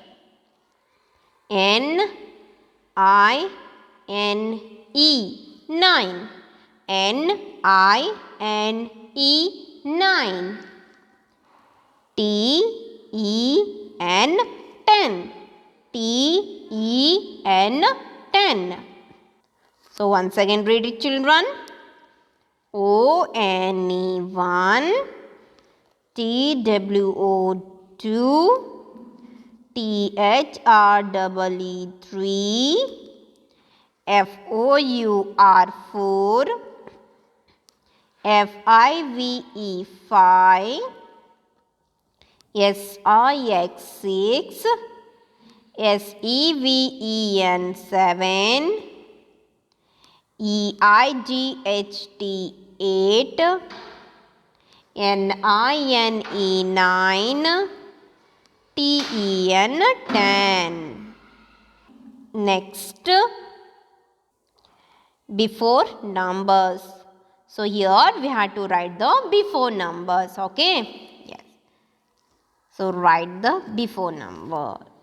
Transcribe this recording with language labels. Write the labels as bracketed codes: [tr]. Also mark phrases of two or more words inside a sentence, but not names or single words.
[en] N-I-N-E 9. N-I-N-E 9. T-E-N 10. T-E-N 10. So once again read it children. O-N-E 1. T-W-O 2. T-H-R-E-E 3. F-O-U-R 4. F-I-V-E 5. S-I-X 6. S-E-V-E-N 7. E-I-G-H-T 8. N-I-N-E 9. T-E-N 10. Next, before numbers. So here we have to write the before numbers. Okay. Yes. So write the before number.